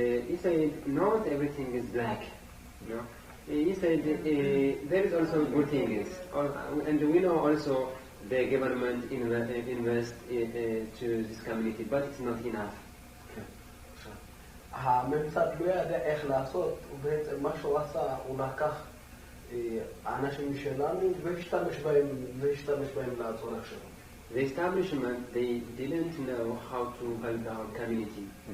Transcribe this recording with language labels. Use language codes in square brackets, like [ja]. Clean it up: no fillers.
[en] He said, not everything is black, you know. He said, there is also good things, and we know also the government invest to this community, but it's not enough. [he] הממסד לא ידע איך לעשות, ובעצם מה שהוא עשה, הוא לקח אנשים שלנו והשתמש בהם לצורך שלו. [en] The establishment, they didn't know how to help our community.